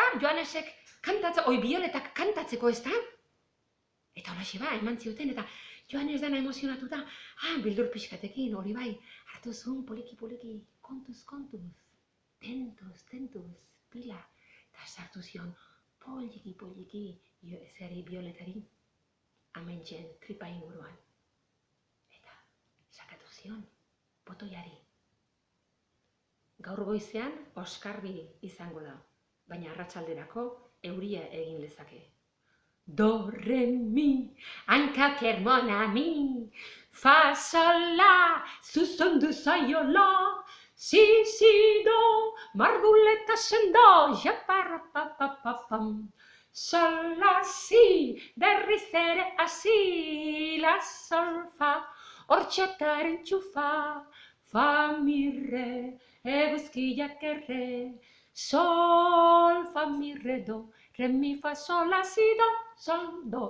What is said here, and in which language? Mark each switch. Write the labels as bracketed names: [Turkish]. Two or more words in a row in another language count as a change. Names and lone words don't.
[Basque] Joanesek kantatzeko, Violetak kantatzeko, ezta? Eta holaxe ba, eman zioten, eta Joanes dana emozionatuta, bildur pixkatekin, hori bai, hartu zuen poliki, kontuz, tentuz, pila, eta sartu zion poliki, zeri Violetari, amentxen tripa inguruan. Eta sakatu zion, botoiari. Gaur goizean, oskarbi izango da, baina arratsalderako euria egin lezake. Do, re, mi, hankaker mona mi, fa, sol, la, zuzondu zaiola, si, do, marduleta sendo, japarrapapapapam. Sol, la, si, berriz ere hasi, la, sol, fa, hortxataren txufa, fa, mi, re, eguzkiak erre, sol, fa, mi, re, do, re, mi, fa, sol, la, si, do, sol, do.